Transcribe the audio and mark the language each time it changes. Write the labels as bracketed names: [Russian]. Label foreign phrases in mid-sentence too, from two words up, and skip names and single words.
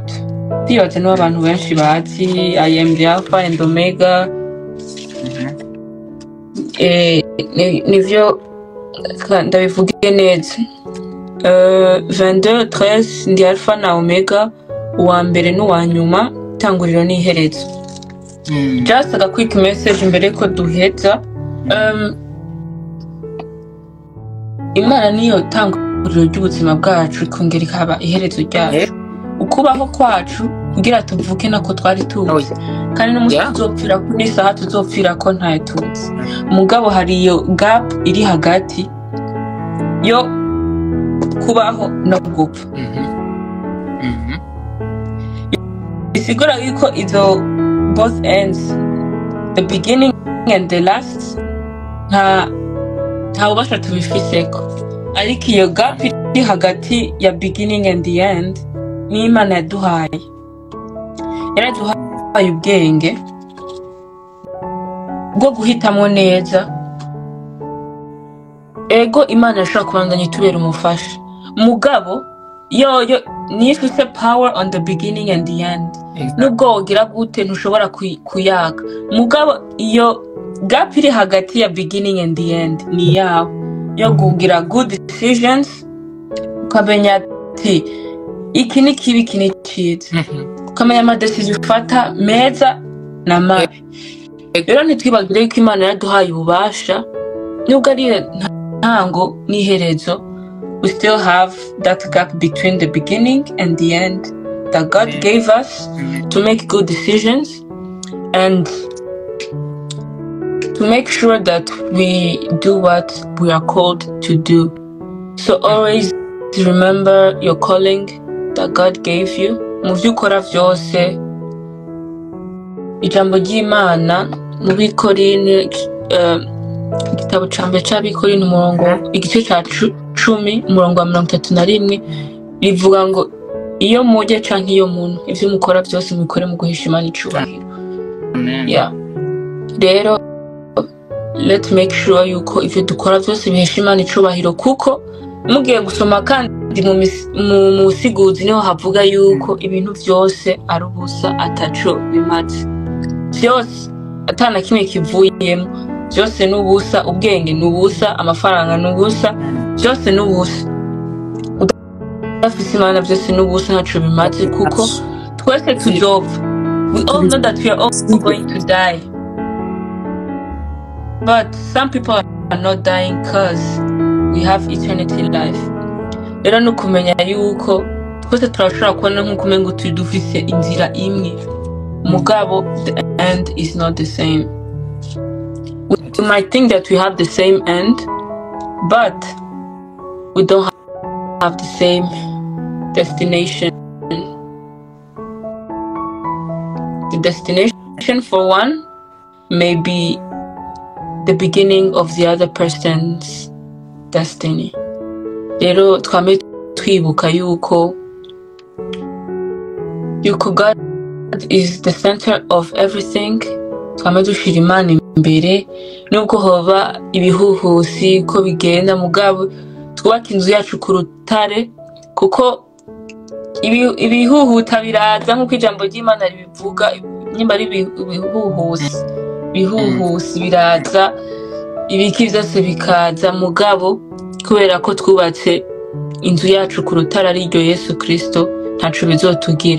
[Rundi] Ndibaza niwo abantu benshi bazi [English] I am the Alpha and Omega. [Rundi] Nivyo ndabivuge neza. 22:13 ndi Alpha na Omega, uwa mbere n'uwa nyuma, tanguriro n'iherezo. [English] Just a quick message [Rundi] mbere ko duheza. Imana niyo tanguriro ry'ubuzima bwacu, ikongera ikaba iherezo ryacu. Ukubaho kwacu kugira tuvuke nako twari tuzi, kandi n'umunsi tuzopfira ko n'isaha tuzopfira ko ntayo tuzi. Mugabo hari iyo gap iri hagati yo kubaho no gupfa. Bisigura yuko izo [English] both ends, the beginning and the last, [Rundi] nta ubasha tubifiseko. Ariko iyo gap iri hagati ya [English] beginning and the end [Rundi] ni Imana yaduhaye. Yaraduhaye ubwenge bwo guhitamo neza. Ego Imana yashobora kubandanya itubera umufasha, mugabo yo nifise [English] power on the beginning and the end. [Rundi] Nubwo wogira gute ntushobora kuyaga, mugabo iyo gap iri hagati ya [English] beginning and the end [Rundi] ni yawe yo kugira [English] good decisions, [Rundi] ukamenya ati iki ni kibi, iki ni cyiza, ukamenya amadecision ufata meza na mabi. Rero ntitwibagire ko Imana yaduhaye ububasha, nubwo ari ntango n'iherezo, [English] we still have that gap between the beginning and the end that God gave us to make good decisions and to make sure that we do what we are called to do. So always remember your calling that God gave you. [Rundi] Mu byo ukora byose, ijambo ry'Imana mu Bikorine, igitabo cyambere cy'Abikorine umurongo igice cya 10 umurongo wa 31 rivuga ngo iyo mujye canke iyo muntu ivyo mukora byose mukore mu guhisha Imana icubahiro. [English] Yeah. [Rundi] Rero [English] let's make sure [Rundi] yuko ivyo dukora byose bihisha Imana icubahiro, kuko mugiye gusoma kandi mu musiguzi niho havuga yuko ibintu byose ari ubusa ataco bimaze. Byose atana kimwe kivuyemo, byose n'ubusa. Ubwenge n'ubusa, amafaranga n'ubusa, byose n'ubusa. Udafise Imana byose n'ubusa ntaco bimaze, kuko twese tuzopfa. [English] We all know that we are all going to die, but some people are not dying because we have eternity life. [Rundi] Rero nukumenya yuko twese turashobora kubona nk'uko umengo dufise inzira imwe, mugabo [English] the end is not the same. We might think that we have the same end, but we don't have the same destination. The destination for one may be the beginning of the other person's destiny. [Rundi] Rero twame twibuka yuko [English] God is the center of everything. [Rundi] Twame dushira Imana imbere, nubwo hoba ibihuhusi ko bigenda, mugabo twubaka inzu yacu ku rutare, kuko ibihuhuta biraza nk'uko ijambo ry'Imana ribivuga. Nyuma ari ibihuhusi biraza, ibiki byose bikaza, mugabo kubera ko twubatse inzu yacu ku rutare ari ryo Yesu Kristo, ntaco bizotugira.